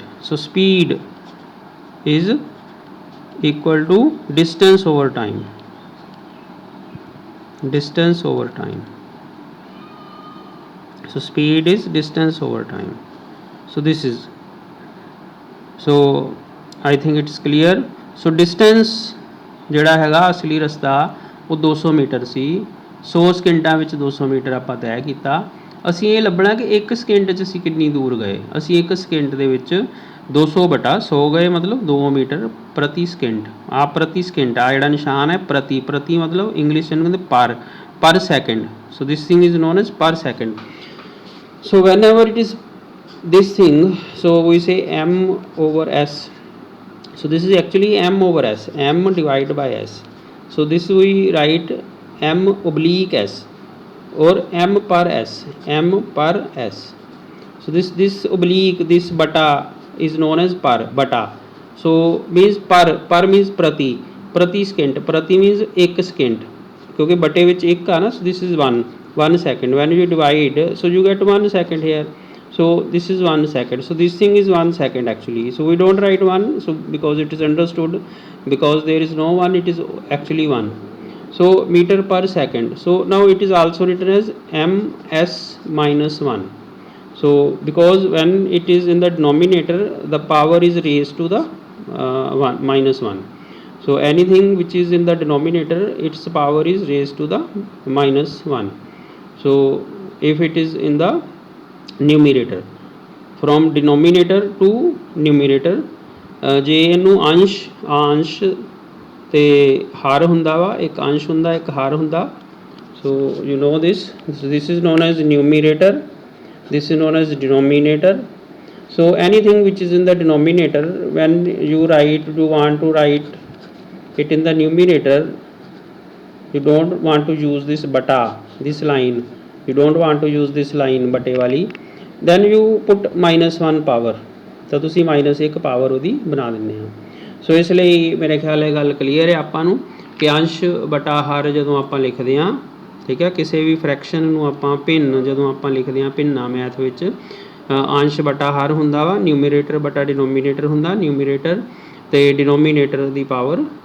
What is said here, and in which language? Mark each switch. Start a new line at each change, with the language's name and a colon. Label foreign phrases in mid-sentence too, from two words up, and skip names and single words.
English: So speed is equal to distance over time. Distance over time. So speed is distance over time. So this is, so I think it's clear. So distance
Punjabi: ਜਿਹੜਾ ਹੈਗਾ ਅਸਲੀ ਰਸਤਾ ਉਹ 200 ਮੀਟਰ ਸੀ 100 ਸਕਿੰਟਾਂ ਵਿੱਚ 200 ਮੀਟਰ ਆਪਾਂ ਤੈਅ ਕੀਤਾ ਅਸੀਂ ਇਹ ਲੱਭਣਾ ਕਿ 1 ਸਕਿੰਟ 'ਚ ਅਸੀਂ ਕਿੰਨੀ ਦੂਰ ਗਏ ਅਸੀਂ 1 ਸਕਿੰਟ ਦੇ ਵਿੱਚ 200/100 ਗਏ ਮਤਲਬ 2 ਮੀਟਰ ਪ੍ਰਤੀ ਸਕਿੰਟ ਆ ਪ੍ਰਤੀ ਸਕਿੰਟ ਆ ਜਿਹੜਾ ਨਿਸ਼ਾਨ ਹੈ ਪ੍ਰਤੀ ਮਤਲਬ ਇੰਗਲਿਸ਼ ਨੂੰ ਕਹਿੰਦੇ
English: per second so this thing is known as per second so whenever it is this thing so we say m over s so this is actually m over s m divided by s so this we write m oblique s or m per s so this oblique this bata is known as bata so means per means prati second prati means 1 second
Punjabi: ਕਿਉਂਕਿ ਬਟੇ ਵਿੱਚ 1 ਆ ਨਾ
English: so this is 1 second when you divide so you get 1 second here so this is 1 second so this thing is 1 second actually so we don't write 1 so because it is understood because there is no 1 it is actually 1 so meter per second so now it is also written as ms minus 1 so because when it is in the denominator the power is raised to the minus 1 so anything which is in the denominator its power is raised to the minus 1 so if it is in the numerator from denominator to numerator
Punjabi: ਜੇ ਇਹਨੂੰ ਅੰਸ਼ ਤੇ ਹਰ ਹੁੰਦਾ ਵਾ ਇੱਕ ਅੰਸ਼ ਹੁੰਦਾ ਇੱਕ ਹਰ ਹੁੰਦਾ
English: so you know this so this is known as numerator this is known as denominator so anything which is in the denominator when you want to write it in the numerator you don't want to use this bata this line you don't want to use this line
Punjabi: ਬਟੇ ਵਾਲੀ
English: then you put -1 power
Punjabi: ਤਾਂ ਤੁਸੀਂ -1 ਪਾਵਰ ਉਹਦੀ ਬਣਾ ਦਿੰਦੇ ਆ ਸੋ ਇਸ ਲਈ ਮੇਰੇ ਖਿਆਲ ਇਹ ਗੱਲ ਕਲੀਅਰ ਹੈ ਆਪਾਂ ਨੂੰ ਕਿ ਅੰਸ਼ ਬਟਾ ਹਰ ਜਦੋਂ ਆਪਾਂ ਲਿਖਦੇ ਆ ਠੀਕ ਹੈ ਕਿਸੇ ਵੀ ਫ੍ਰੈਕਸ਼ਨ ਨੂੰ ਆਪਾਂ ਭਿੰਨ ਜਦੋਂ ਆਪਾਂ ਲਿਖਦੇ ਆ ਭਿੰਨਾ ਮੈਥ ਵਿੱਚ ਅੰਸ਼ ਬਟਾ ਹਰ ਹੁੰਦਾ ਵਾ ਨਿਊਮਰੇਟਰ ਬਟਾ ਡਿਨੋਮੀਨੇਟਰ ਹੁੰਦਾ ਨਿਊਮਰੇਟਰ ਤੇ ਡਿਨੋਮੀਨੇਟਰ ਦੀ ਪਾਵਰ